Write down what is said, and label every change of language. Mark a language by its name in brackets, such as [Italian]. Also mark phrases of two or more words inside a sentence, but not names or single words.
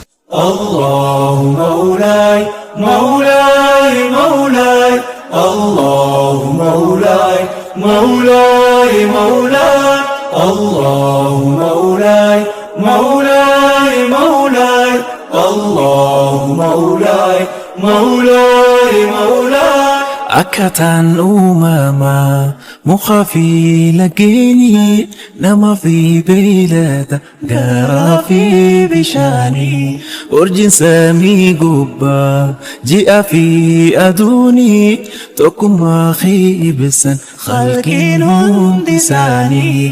[Arabic] الله مولاي مولاي مولاي الله مولاي مولاي مولاي الله مولاي مولاي مولاي الله مولاي مولاي مولاي [Oromo] Akkataan uumamaa muka fi laggeenii nama fi beeylada gaaraa fi bishaanii urjiin samii gubbaa ji'a fi aduunii tokkummaa ibsan khalqiin hundi isaanii.